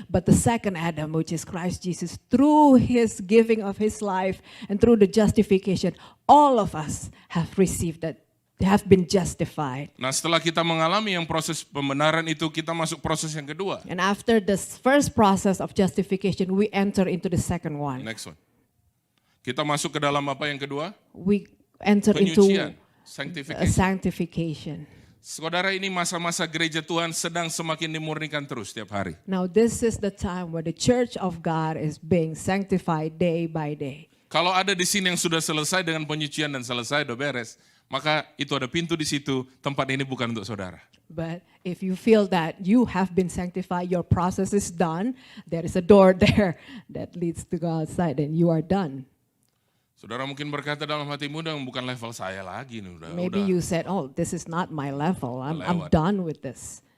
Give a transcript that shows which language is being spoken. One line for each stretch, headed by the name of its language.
English: But the second Adam, which is Christ Jesus, through his giving of his life and through the justification, all of us have received that. They have been justified.
Indonesian: Nah, setelah kita mengalami yang proses pembenaran itu, kita masuk proses yang kedua.
English: And after this first process of justification, we enter into the second one. Next one.
Indonesian: Kita masuk ke dalam apa yang kedua?
English: We enter
Indonesian: Penyucian,
English: into sanctification. sanctification.
Indonesian: Saudara, ini masa-masa gereja Tuhan sedang semakin dimurnikan terus setiap hari.
English: Now this is the time where the church of God is being sanctified day by day.
Indonesian: Kalau ada di sini yang sudah selesai dengan penyucian dan selesai, udah beres, maka itu ada pintu di situ, tempat ini bukan untuk saudara.
English: But if you feel that you have been sanctified, your process is done, there is a door there that leads to go outside and you are done.
Indonesian: Saudara mungkin berkata dalam hatimu, bukan level saya lagi nih,
English: Maybe
Indonesian: udah.
English: you said, oh, this is not my level, I'm
Indonesian: Lewat.
English: done with this.